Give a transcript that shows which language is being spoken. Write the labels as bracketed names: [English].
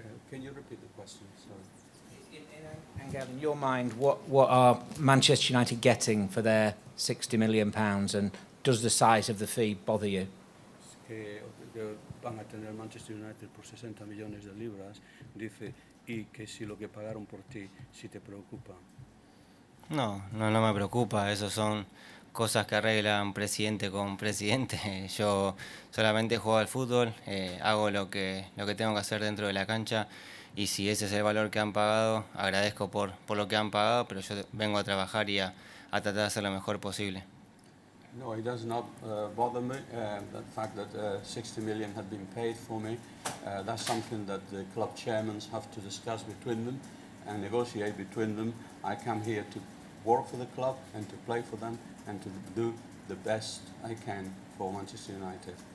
[English] Can you repeat the question? Sorry. Angel, in your mind, what are Manchester United getting for their £60 million, and does the size of the fee bother you? [Spanish] Que van a tener Manchester United por 60 millones de libras, dice, y que si lo que pagaron por ti, si te preocupa. No me preocupa, eso son cosas que arreglan presidente con presidente. Yo solamente juego al fútbol, hago lo que tengo que hacer dentro de la cancha. Y si ese es el valor que han pagado, agradezco por lo que han pagado, pero yo vengo a trabajar y a tratar de hacer lo mejor posible. [English] No, it does not bother me, the fact that 60 million had been paid for me. That's something that the club chairmen have to discuss between them and negotiate between them. I come here to work for the club and to play for them and to do the best I can for Manchester United.